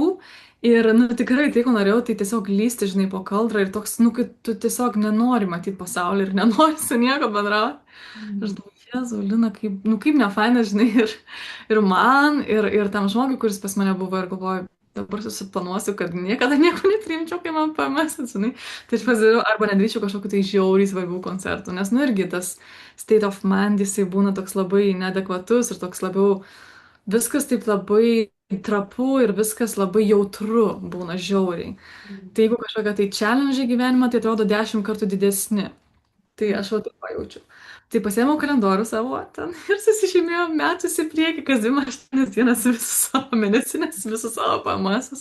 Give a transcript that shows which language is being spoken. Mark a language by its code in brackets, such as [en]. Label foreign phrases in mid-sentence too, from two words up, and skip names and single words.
[lt] Ir, tikrai tai, ko norėjau, tai tiesiog lysti, žinai, po kaldrą ir toks, kad tu tiesiog nenori matyti pasaulį ir nenori su nieko bendrauti. Aš galvoju, Jėzau, Lina, kaip nefaina, žinai, ir man, ir tam žmogui, kuris pas mane buvo, ir galvoju, dabar susiplanuosiu, kad niekada nieko nepriimčiau, kai man PMS, žinai. Tai aš pasidariau, arba nedaryčiau kažkokiu tai žiauriai svarbių koncertų, nes, irgi tas [en] state of mind, [lt] jisai būna toks labai neadekvatus ir toks labiau, viskas taip labai trapu ir viskas labai jautru būna žiauriai. Tai jeigu kažkokia tai challenge gyvenimą, tai atrodo 10 kartų didesni. Tai aš va taip pajaučiu. Tai pasiėmiau kalendorių savo ten ir susižymėjau metus į priekį, kas 28 dienas visus savo mėnesinės, visus savo PMS.